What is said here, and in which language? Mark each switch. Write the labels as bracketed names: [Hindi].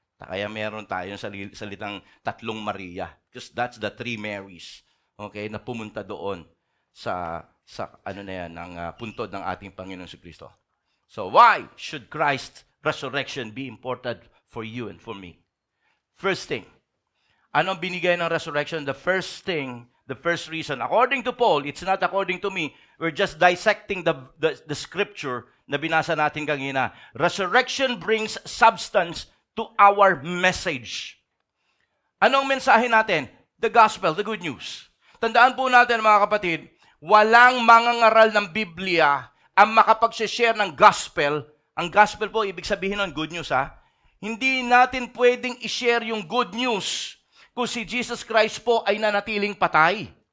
[Filipino] Kaya meron tayong salitang tatlong Maria, because that's the three Marys. Na pumunta doon sa ng puntod ng ating Panginoon Jesucristo. [English] So why should Christ's resurrection be important for you and for me? First thing, anong binigay ng resurrection? The first reason, according to Paul, it's not according to me, we're just dissecting the scripture na binasa natin kanina. Resurrection brings substance to our message. [Filipino] Anong mensahe natin? The gospel, the good news. Tandaan po natin mga kapatid, walang mangangaral ng Biblia ang makapag-share ng gospel. Ang gospel po, ibig sabihin nun, good news Hindi natin pwedeng i-share yung good news kung si Jesus Christ po ay nanatiling patay.